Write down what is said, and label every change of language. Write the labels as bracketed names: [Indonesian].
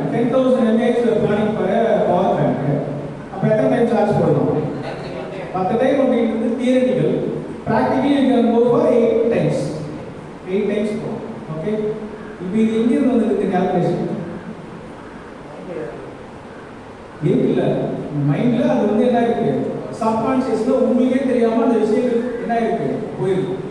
[Tamil] 10,000 mAh planning for power bank. அப்ப எத்தனை time charge போடலாம்? 10 டைம் அப்படிங்கிறது theoretical. [English] Practically you can go for 8 times. [Tamil] 8 times போகும். Okay, இப்போ இது எங்க இருந்து வந்திருக்கு கால்குலேஷன்? இல்ல மைண்ட்ல அது வந்து என்ன இருக்கு? சப்கான்ஷியஸ்ல உங்களுக்கே தெரியாம அந்த விஷயம் என்ன இருக்கு போயிருக்கு.